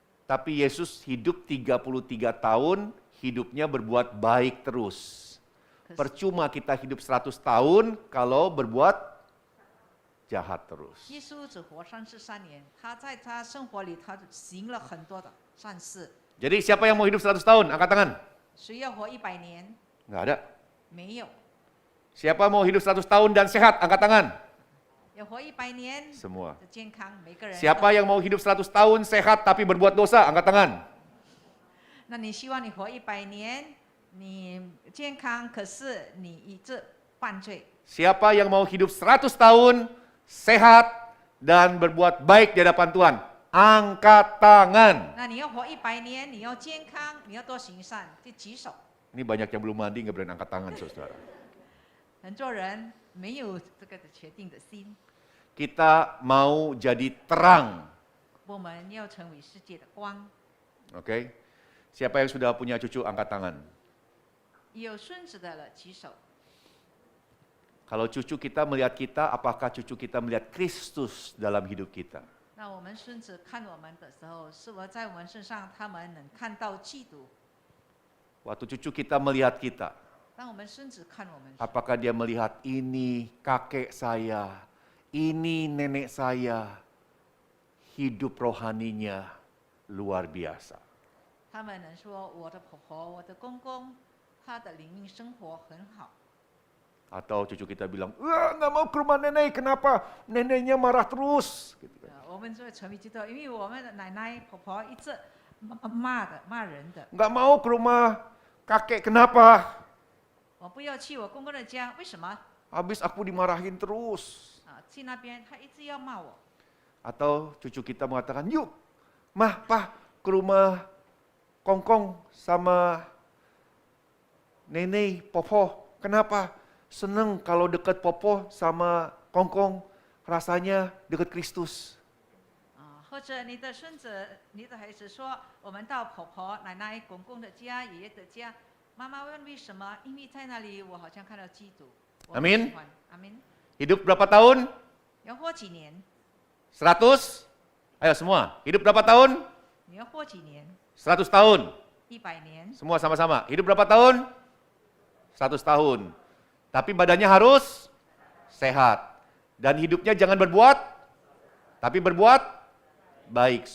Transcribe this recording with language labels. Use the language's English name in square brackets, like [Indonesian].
[Indonesian] Tapi Yesus hidup 33 tahun, hidupnya berbuat baik terus. [Chinese] 可是 [Indonesian] Percuma kita hidup 100 tahun kalau berbuat jahat terus. [Chinese] 耶稣只活33年，他在他生活里，他行了很多的善事。 [Indonesian] Jadi siapa yang mau hidup 100 tahun? Angkat tangan. [Chinese] 谁要活100年？ [Indonesian] Nggak ada. [Chinese] 没有。 [Indonesian] Siapa mau hidup 100 tahun dan sehat? Angkat tangan. [Chinese] 要活100年 [Indonesian] Semua. [Chinese] 的健康，每个人都。 [Indonesian] Siapa yang mau hidup 100 tahun sehat tapi berbuat dosa? Angkat tangan. [Chinese] 那你希望你活100年，你健康，可是你一直犯罪。 [Indonesian] Siapa yang mau hidup 100 tahun sehat dan berbuat baik di hadapan Tuhan? Angkat tangan. [Chinese] 那你要活100年，你要健康，你要多行善，就举手。 [Indonesian] Ini banyak yang belum mandi, nggak berani angkat tangan, saudara. [Chinese] 很多人没有这个的决定的心， [Indonesian] Kita mau jadi terang, [Chinese] 我们要成为世界的光。 [Indonesian] oke? Siapa yang sudah punya cucu, angkat tangan. [Chinese] 有孙子的了，举手。 [Indonesian] Kalau cucu kita melihat kita, apakah cucu kita melihat Kristus dalam hidup kita? [Chinese] 那我们孙子看我们的时候，是否在我们身上，他们能看到基督？ [Indonesian] Waktu cucu kita melihat kita, [Chinese] 当我们孙子看我们时， [Indonesian] apakah dia melihat ini kakek saya, ini nenek saya, hidup rohaninya luar biasa. [Chinese] 他们能说我的婆婆、我的公公，他的灵命生活很好。 [Indonesian] Atau cucu kita bilang, wah nggak mau ke rumah nenek, kenapa? Neneknya marah terus. Gitu kan. [Chinese] 我们就会成为基督徒，因为我们的奶奶、婆婆一直骂人的。 [Indonesian] Nggak mau ke rumah kakek, kenapa? [Chinese] 我不要去我公公的家，为什么？ [Indonesian] Habis aku dimarahin terus. [Chinese] 去那边他一直要骂我。 [Indonesian] Atau cucu kita mengatakan, yuk mah, pah ke rumah kongkong sama nenek, popo. Kenapa? Seneng kalau dekat popo sama kongkong, rasanya dekat Kristus. [Chinese] 或者你的孙子、你的孩子说，我们到婆婆、奶奶、公公的家、爷爷的家，妈妈问为什么？因为在那里我好像看到基督。我很 [Indonesian] Amin [Chinese] 喜欢。阿门。 [Indonesian] Hidup berapa tahun? [Chinese] 要活几年？ [Indonesian] 100? Ayo semua, hidup berapa tahun? [Chinese] 你要活几年 [Indonesian] 100 tahun. [Chinese] ？100年。 [Indonesian] Semua sama-sama. Hidup berapa tahun? 100 tahun. Tapi badannya harus sehat. Dan hidupnya jangan berbuat, tapi berbuat baik.